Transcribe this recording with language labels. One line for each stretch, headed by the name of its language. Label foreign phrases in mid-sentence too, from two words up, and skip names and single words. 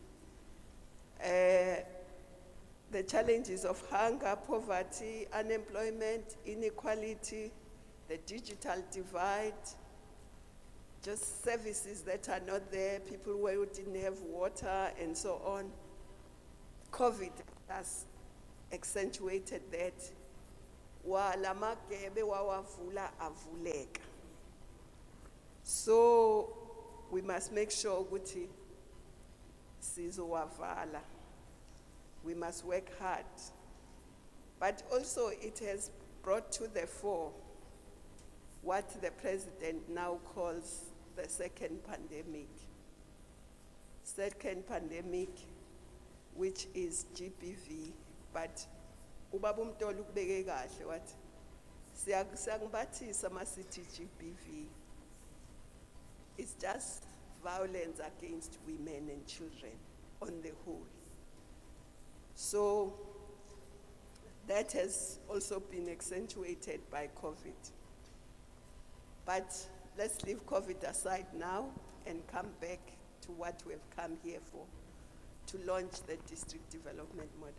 English: The challenges of hunger, poverty, unemployment, inequality, the digital divide, just services that are not there, people who didn't have water, and so on. COVID has accentuated that. So we must make sure
Zulu: ukuthi sizowavala.
English: We must work hard. But also it has brought to the fore what the president now calls the second pandemic. Second pandemic, which is GBV,
Zulu: but ubaba uMtolo ukubeke kahle wathi siyakubathisa masithi GBV.
English: It's just violence against women and children on the whole. So that has also been accentuated by COVID. But let's leave COVID aside now and come back to what we've come here for, to launch the district development model.